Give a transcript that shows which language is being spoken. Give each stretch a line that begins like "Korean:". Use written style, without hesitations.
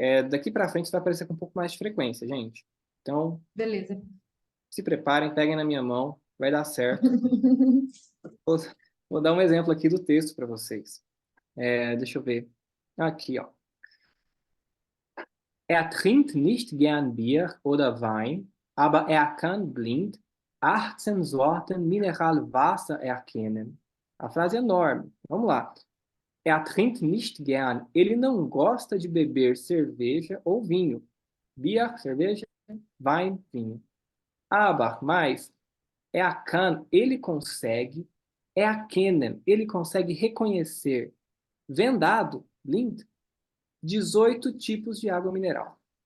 Portuguese: Daqui para frente vai aparecer com um pouco mais de frequência, gente. Então, Beleza. se preparem, peguem na minha mão, vai dar certo. Vou, vou dar um exemplo aqui do texto para vocês. Deixa eu ver. Aqui, ó.
German: Trinkt nicht gern Bier oder Wein, aber kann blind 18 Sorten Mineralwasser erkennen.
Portuguese: A frase é enorme. Vamos lá.
German: Trinkt nicht gern.
Portuguese: Ele não gosta de beber cerveja ou vinho. Bier, cerveja, Wein, vinho. Aber, mas, kann, ele consegue, erkennen, ele consegue reconhecer, vendado, blind, 18 tipos de água mineral.